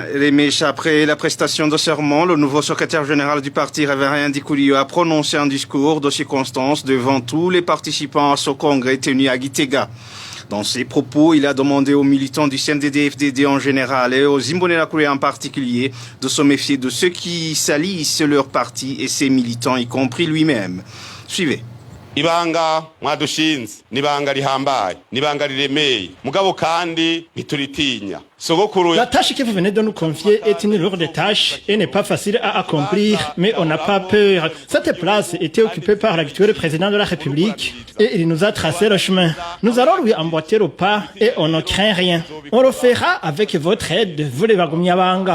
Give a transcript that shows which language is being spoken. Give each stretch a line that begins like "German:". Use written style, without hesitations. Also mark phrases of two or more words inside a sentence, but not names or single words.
French: Lemèche, après la prestation de serment, le nouveau secrétaire général du parti Révérien Dikoulio a prononcé un discours de circonstance devant tous les participants à ce congrès tenu à Gitega. Dans ses propos, il a demandé aux militants du CNDD-FDD en général et aux Imbonerakure en particulier de se méfier de ceux qui salissent leur parti et ses militants, y compris lui-même. Suivez.
Rundi: Ibanga mwadushinze nibanga rihambaye nibanga riremeye mugabo kandi ntituritinya.
French: La tâche que vous venez de nous confier est une lourde tâche et n'est pas facile à accomplir, mais on n'a pas peur. Cette place était occupée par l'actuel président de la République et il nous a tracé le chemin. Nous allons lui emboîter le pas et on ne craint rien. On le fera avec votre aide, vous les Bagumyabanga.